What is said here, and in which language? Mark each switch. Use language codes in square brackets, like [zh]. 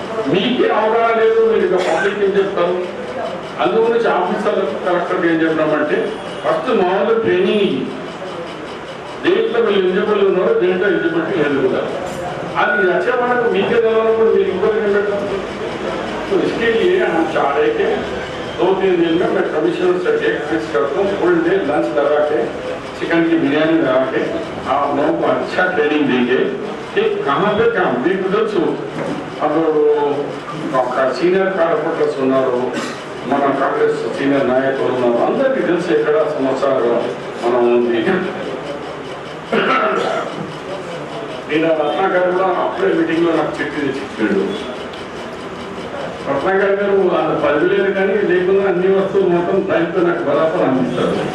[te] మీకే అవగాహన లేదు, మీరు ఇక పబ్లిక్ ఏం చెప్తారు. అందు గురించి ఆఫీసర్లు కలెక్టర్కి ఏం చెప్పినామంటే ఫస్ట్ మామూలు ట్రైనింగ్ ఇయ్యి, దేంట్లో మీరు ఎలిజిబుల్ ఉన్నారో దేంట్లో ఎలిజిబిలిటీ ఎదుగుతారు. అది వచ్చే మనకు మీకే తెలవనప్పుడు మీరు ఇంకోటి ఏం పెట్టారు. [hi] तो इसके लिए हम चाह रहे कि 2-3 दिन में मैं कमिश्नर से डेट फिक्स करता हूँ, फुल डे लंच लगा के चिकन की बिरयानी लगा के आप लोगों को अच्छा ट्रेनिंग देंगे कि कहाँ पे काम [te] మీకు తెలుసు. అప్పుడు సీనియర్ కార్పొరేటర్స్ ఉన్నారు, మన కాంగ్రెస్ సీనియర్ నాయకులు ఉన్నారు, అందరికీ తెలుసు ఎక్కడ సమస్యలు మనం ఉంది. నేను రత్నాకర్ కూడా అప్పుడే మీటింగ్లో నాకు చెట్టు తెచ్చిచ్చాడు. రత్నాకర్ గారు 10 లేదు కానీ లేకుండా అన్ని వస్తువులు మొత్తం దానితో నాకు బరాబర్ అందిస్తారు.